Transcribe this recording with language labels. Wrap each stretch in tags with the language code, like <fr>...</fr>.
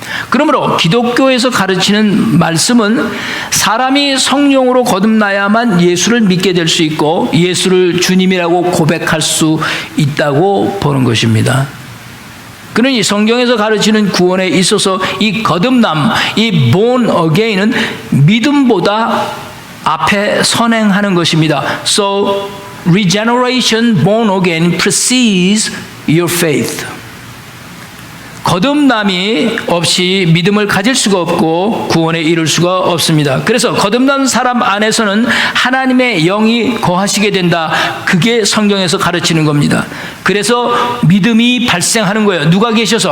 <ko>그러므로 기독교에서 가르치는 말씀은 사람이 성령으로 거듭나야만 예수를 믿게 될 수 있고 예수를 주님이라고 고백할 수 있다고 보는 것입니다. 그러니 성경에서 가르치는 구원에 있어서 이 거듭남, 이 born again은 믿음보다 앞에 선행하는 것입니다.</ko> <en>So regeneration, born again, precedes your faith.</en> <ko>거듭남이 없이 믿음을 가질 수가 없고 구원에 이룰 수가 없습니다. 그래서 거듭난 사람 안에서는 하나님의 영이 거하시게 된다. 그게 성경에서 가르치는 겁니다. 그래서 믿음이 발생하는 거예요. 누가 계셔서?</ko>